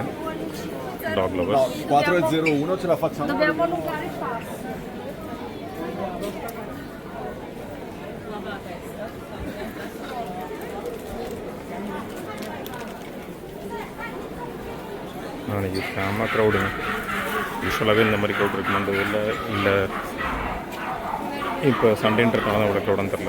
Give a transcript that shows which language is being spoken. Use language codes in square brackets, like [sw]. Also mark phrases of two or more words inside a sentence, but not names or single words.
[en] Dog lovers. [it] 401 ce la facciamo? Dobbiamo allungare il passo. [ta] நாளைக்கு செம்ம க்ரௌடுங்க. யூஸ்வலாகவே இந்த மாதிரி க்ரௌட் இருக்குமான்றது இல்லை இப்போ சண்டேன்றதுனால தான் அவ்வளோ க்ரௌடான்னு தெரில.